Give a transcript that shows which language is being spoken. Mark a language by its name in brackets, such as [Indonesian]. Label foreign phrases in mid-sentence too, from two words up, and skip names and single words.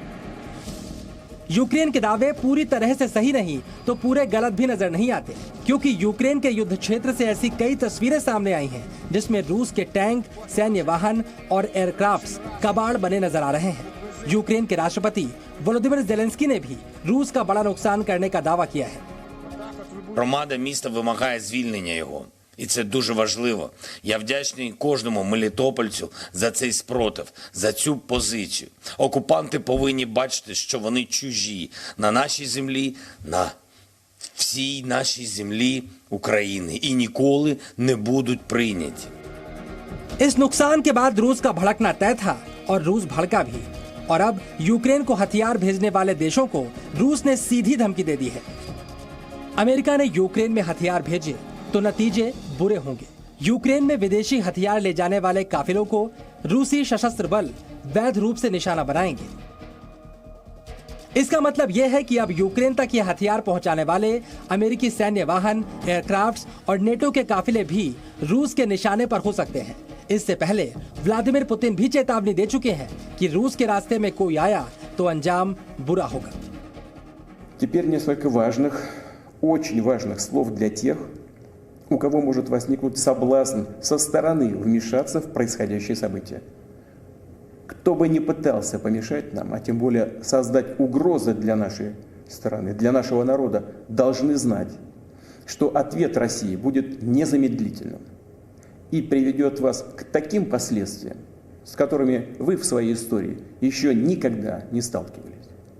[Hindi] यूक्रेन के दावे पूरी तरह से सही नहीं तो पूरे गलत भी नजर नहीं आते, क्योंकि यूक्रेन के युद्ध क्षेत्र से ऐसी कई तस्वीरें सामने आई हैं जिसमें रूस के टैंक, सैन्य वाहन और एयरक्राफ्ट्स कबाड़ बने नजर आ रहे हैं। यूक्रेन के राष्ट्रपति वोलोदिमीर ज़ेलेंस्की ने भी रूस का बड़ा नुकसान करने का दावा किया है। [Ukrainian] Громада міста вимагає звільнення його. І це дуже важливо. Я вдячний кожному мелітопольцю за цей спротив, за цю позицію. Окупанти повинні бачити, що вони чужі на нашій землі, на всій нашій землі України і ніколи не будуть прийняті. [Hindi] इस नुकसान के बाद रूस का भड़कना तय था और रूस भड़का भी। और अब यूक्रेन को हथियार भेजने वाले देशों को रूस ने सीधी धमकी दे दी है। अमेरिका ने यूक्रेन में हथियार भेजे तो नतीजे बुरे होंगे। यूक्रेन में विदेशी हथियार ले जाने वाले काफिलों को रूसी सशस्त्र बल वैध रूप से निशाना बनाएंगे। इसका मतलब यह है कि अब यूक्रेन तक ये हथियार पहुंचाने वाले अमेरिकी सैन्य वाहन, एयरक्राफ्ट्स और नेटो के काफिले भी रूस के निशाने पर हो सकते हैं। इससे पहले व्लादिमीर पुतिन भी चेतावनी दे चुके हैं कि रूस के रास्ते में कोई आया तो अंजाम बुरा होगा। [Russian] Теперь несколько важных, очень важных слов для тех, у кого может возникнуть соблазн со стороны вмешаться в происходящее событие. Кто бы ни пытался помешать нам, а тем более создать угрозы для нашей страны, для нашего народа, должны знать, что ответ России будет незамедлительным и приведет вас к таким последствиям, с которыми вы в своей истории еще никогда не сталкивались.